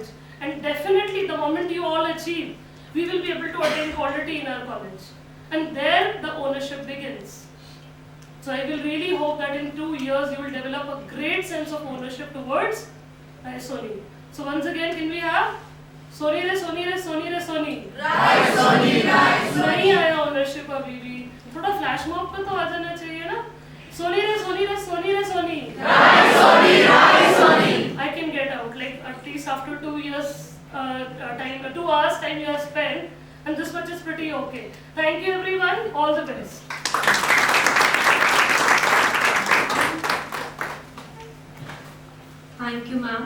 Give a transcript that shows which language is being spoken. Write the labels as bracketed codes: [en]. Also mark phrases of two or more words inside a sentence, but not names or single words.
[en] And definitely the moment you all achieve, we will be able to attain quality in our college. And there the ownership begins. So I will really hope that in 2 years, you will develop a great sense of ownership towards Raisoni. So once again, can we have Soni re, Soni re, Soni re, Soni. Raisoni, Raisoni. [hi] नहीं आया ownership अभी भी. थोड़ा [en] flash mob [hi] पे तो आ जाना चाहिए ना. [en] Soni re, Soni re, Soni re, Soni. Raisoni, Raisoni. I can get out, like at least after 2 years time, 2 hours time you have spent, and this much is pretty okay. Thank you everyone. All the best. Thank you, ma'am.